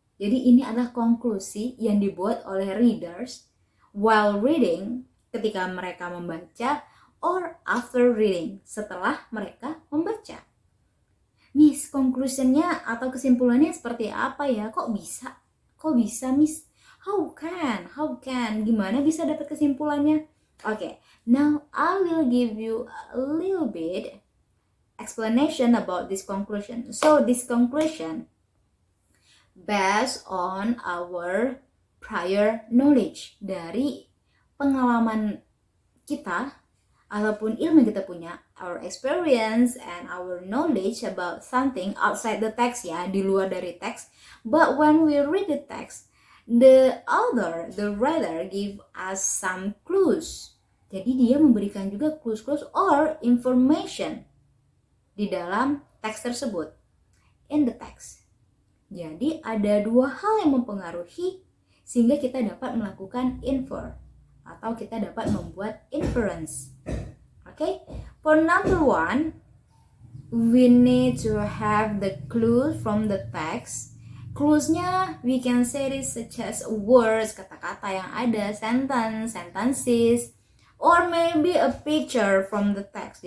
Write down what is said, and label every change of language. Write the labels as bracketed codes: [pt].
[id] Jadi ini adalah konklusi yang dibuat oleh readers [en] while reading, [id] ketika mereka membaca, [en] or after reading, [id] setelah mereka membaca. Miss, conclusionnya atau kesimpulannya seperti apa ya? Kok bisa Miss? [en] How can? [id] Gimana bisa dapat kesimpulannya? [en] Okay, now I will give you a little bit explanation about this conclusion. So this conclusion based on our prior knowledge, [id] dari pengalaman kita ataupun ilmu yang kita punya, [en] our experience and our knowledge about something outside the text ya, [id] di luar dari teks. [en] But when we read the text, the writer give us some clues. [id] Jadi dia memberikan juga clues or information di dalam teks tersebut, [en] in the text. [id] Jadi ada dua hal yang mempengaruhi sehingga kita dapat melakukan infer atau kita dapat membuat inference. [en] Okay, for number one, we need to have the clues from the text. Clues-nya we can say this such as words, [id] kata-kata yang ada, [en] sentences, or maybe a picture from the text.